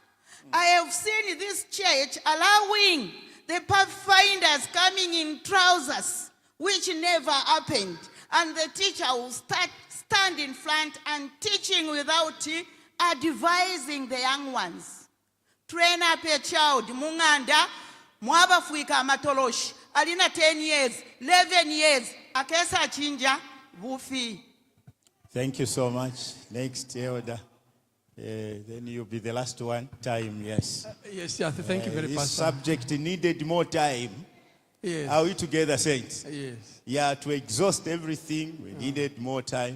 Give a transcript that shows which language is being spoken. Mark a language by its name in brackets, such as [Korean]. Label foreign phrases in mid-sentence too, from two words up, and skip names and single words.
[English] I have seen this church allowing the pathfinders coming in trousers, which never happened. And the teacher will stand in front and teaching without advising the young ones. train up a child [Bemba] munganda mwabafuika amatoloshi alina [English] 10 years 11 years [Bemba] akesa chinja bufi. [English] Thank you so much. Next, elder. Then you'll be the last one. Time, yes. Yes, yeah, thank you very much. This subject needed more time. Yes. Are we together, saints? Yes. Yeah, to exhaust everything, we needed more time.